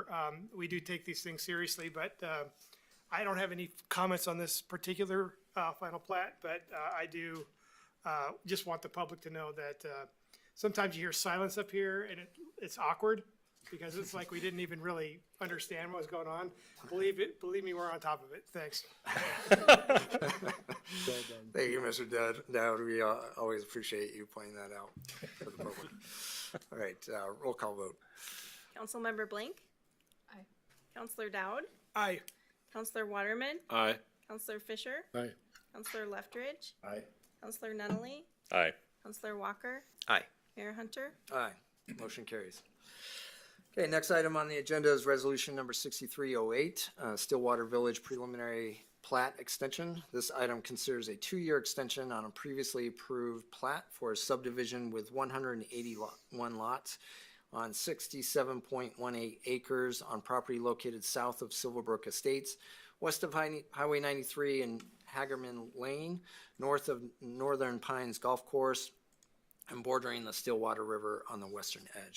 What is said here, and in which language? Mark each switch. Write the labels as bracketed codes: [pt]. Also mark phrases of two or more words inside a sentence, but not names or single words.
[en] We do take these things seriously, but I don't have any comments on this particular final plat, but I do just want the public to know that sometimes you hear silence up here and it's awkward because it's like we didn't even really understand what was going on. Believe me, we're on top of it. Thanks. Thank you, Mr. Dowd. We always appreciate you pointing that out for the public. All right, roll call vote. Councilmember Blank? Aye. Councilor Dowd? Aye. Councilor Waterman? Aye. Councilor Fisher? Aye. Councilor Leftridge? Aye. Councilor Nunley? Aye. Councilor Walker? Aye. Mayor Hunter? Aye. Motion carries. Okay, next item on the agenda is resolution number 6308, Stillwater Village preliminary plat extension. This item considers a 2-year extension on a previously approved plat for a subdivision with 181 lots on 67.18 acres on property located south of Silverbrook Estates, west of Highway 93 and Hagerman Lane, north of Northern Pines Golf Course, and bordering the Stillwater River on the western edge.